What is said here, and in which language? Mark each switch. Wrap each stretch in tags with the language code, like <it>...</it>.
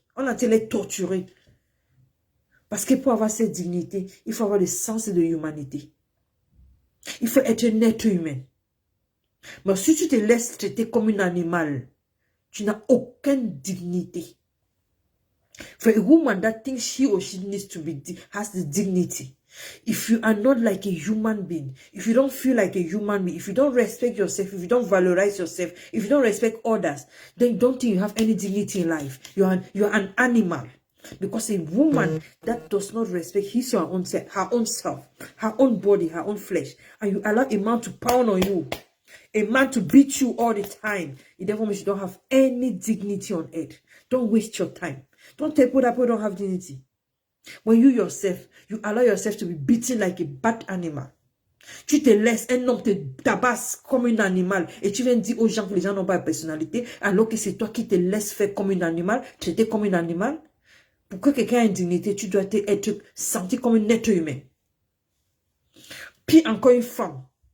<fr>On a été les torturer. Parce que pour avoir cette dignité, il faut avoir le sens de l'humanité. Il faut être un être humain. Mais si tu te laisses traiter comme un animal, tu n'as aucune dignité.</fr> <en>For a woman that thinks she or she needs to be, has the dignity. If you are not like a human being, if you don't feel like a human being, if you don't respect yourself, if you don't valorize yourself, if you don't respect others, then don't think you have any dignity in life. You're an animal. Because a woman that does not respect his or her own self, her own body, her own flesh, and you allow a man to pound on you, a man to beat you all the time, it therefore means you don't have any dignity on earth. Don't waste your time. Don't tell people that people don't have dignity. When you yourself, you allow yourself to be beaten like a bad animal.</en> <fr>Tu te laisses, un homme te tabasse comme un animal et tu viens dire aux gens que les gens n'ont pas de personnalité alors que c'est toi qui te laisses faire comme un animal, traiter comme un animal. Pour que quelqu'un ait une dignité, tu dois être senti comme un être humain. Puis encore une femme.</fr>